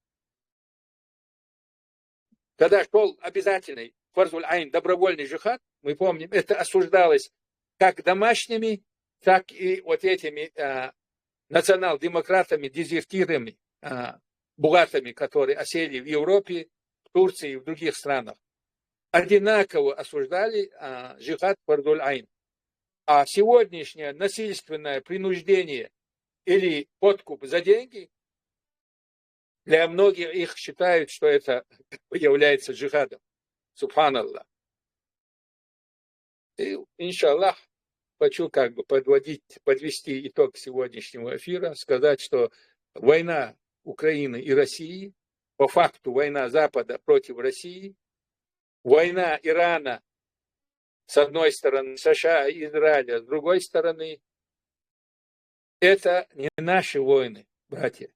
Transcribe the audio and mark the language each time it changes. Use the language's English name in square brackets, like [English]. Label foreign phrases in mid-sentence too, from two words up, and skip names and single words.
[Russian] Когда шел обязательный [Arabic] فرض العين, [Russian] добровольный джихад, мы помним, это осуждалось как домашними, так и вот этими национал-демократами, дезертирами, бугатами, которые осели в Европе, в Турции и в других странах. Одинаково осуждали джихад [Arabic] فرض العين. [Russian] А сегодняшнее насильственное принуждение или подкуп за деньги, для многих их считают, что это является джихадом. Субханаллах. И, иншаллах, хочу как бы подвести итог сегодняшнего эфира, сказать, что война Украины и России, по факту война Запада против России, война Ирана с одной стороны, США и Израиля с другой стороны, это не наши войны, братья.